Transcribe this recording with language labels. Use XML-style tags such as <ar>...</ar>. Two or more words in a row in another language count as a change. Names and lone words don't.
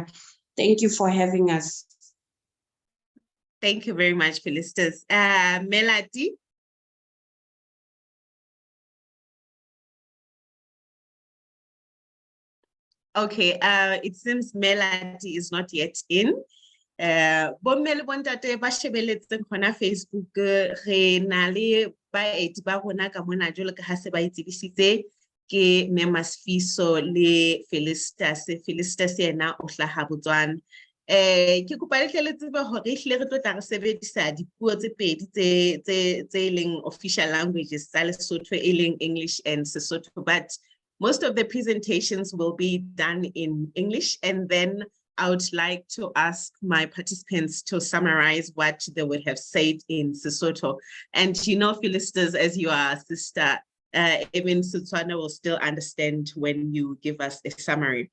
<en>Thank you for having us. Thank you very much, Felicitas. Melody? Okay, it seems Melody is not yet in.</en> <st>Bomme le bontate ba shebeletseng khona Facebook re na le baeti ba rona ka mona jwale ka ha se ba itsebisitse ke Mayor Masifiso le Felicitas. Felicitas yena o hlaha Botswana. Ke kopa le tle le tsebe hore ehlile re tlo tla re sebedisa dipuo tse pedi tse leng</st> <en>official languages</en> <st>tsa Lesotho, e leng</st> <en>English and Sesotho, but most of the presentations will be done in English, and then I would like to ask my participants to summarize what they would have said in Sesotho. And you know, Phyllistas, as you are a sister, even Setswana will still understand when you give us a summary.</en>